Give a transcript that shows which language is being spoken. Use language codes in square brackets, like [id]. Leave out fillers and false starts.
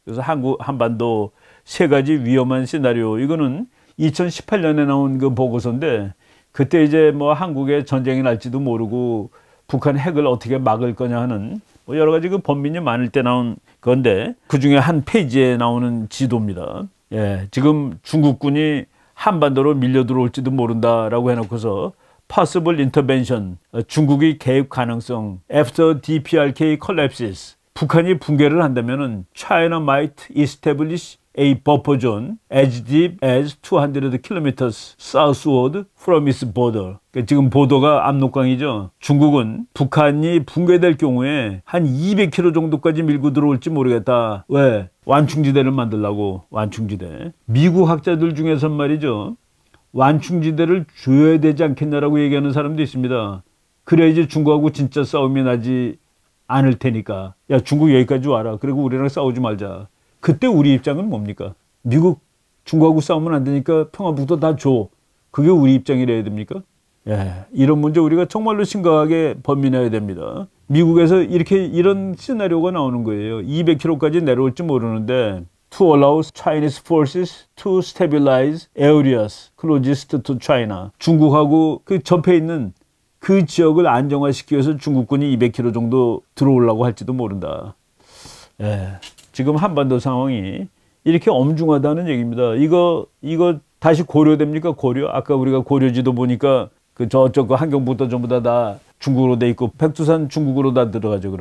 [ko] 그래서 한반도 세 가지 위험한 시나리오. 이거는 2018년에 나온 그 보고서인데 그때 이제 한국에 전쟁이 날지도 모르고 북한 핵을 어떻게 막을 거냐 하는 여러 가지 그 범민이 많을 때 나온 건데 그 중에 한 페이지에 나오는 지도입니다. 지금 중국군이 한반도로 밀려 들어올지도 모른다라고 해놓고서 [en] possible intervention, [ko] 중국의 개입 가능성, [en] after DPRK collapses, [ko] 북한이 붕괴를 한다면은 [en] China might establish a buffer zone as deep as 200 kilometers southward from its border. [ko] 지금 보도가 압록강이죠. 중국은 북한이 붕괴될 경우에 한 200km 정도까지 밀고 들어올지 모르겠다. 왜? 완충지대를 만들려고. 완충지대. 미국 학자들 중에선 말이죠. 완충지대를 줘야 되지 않겠냐라고 얘기하는 사람도 있습니다. 그래야지 중국하고 진짜 싸움이 나지 않을 테니까. 야, 중국 여기까지 와라. 그리고 우리랑 싸우지 말자. 그때 우리 입장은 뭡니까? 미국, 중국하고 싸우면 안 되니까 평화북도 다 줘. 그게 우리 입장이래야 됩니까? 이런 문제 우리가 정말로 심각하게 범민해야 됩니다. 미국에서 이런 시나리오가 나오는 거예요. 200km까지 내려올지 모르는데 [en] to allow Chinese forces to stabilize areas closest to China. [ko] 중국하고 그 접해 있는 그 지역을 안정화시키기 위해서 중국군이 200km 정도 들어오려고 할지도 모른다. 지금 한반도 상황이 이렇게 엄중하다는 얘기입니다. 이거 다시 고려됩니까? 고려? 아까 우리가 고려지도 보니까 저쪽 한경부터 전부 다 중국으로 돼 있고 백두산 중국으로 다 들어가죠.